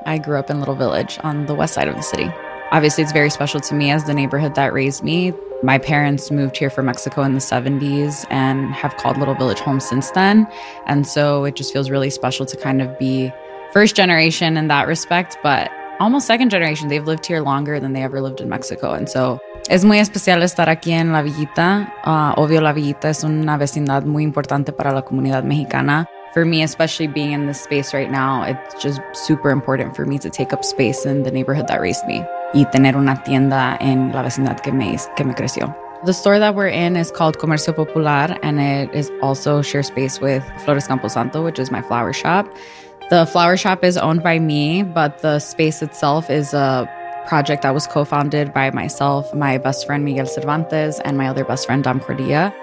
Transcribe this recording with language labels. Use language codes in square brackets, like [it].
[en] I grew up in Little Village on the west side of the city. Obviously, it's very special to me as the neighborhood that raised me. My parents moved here from Mexico in the 70s and have called Little Village home since then. And so it just feels really special to kind of be first generation in that respect, but almost second generation. They've lived here longer than they ever lived in Mexico. And so [es] es muy especial estar aquí en La Villita. Obvio, La Villita es una vecindad muy importante para la comunidad mexicana. [en] For me, especially being in this space right now, it's just super important for me to take up space in the neighborhood that raised me. [es] Y tener una tienda en la vecindad que me creció. [en] The store that we're in is called Comercio Popular, and it is also share space with Flores Camposanto, which is my flower shop. The flower shop is owned by me, but the space itself is a project that was co-founded by myself, my best friend Miguel Cervantes, and my other best friend Dom Cordilla.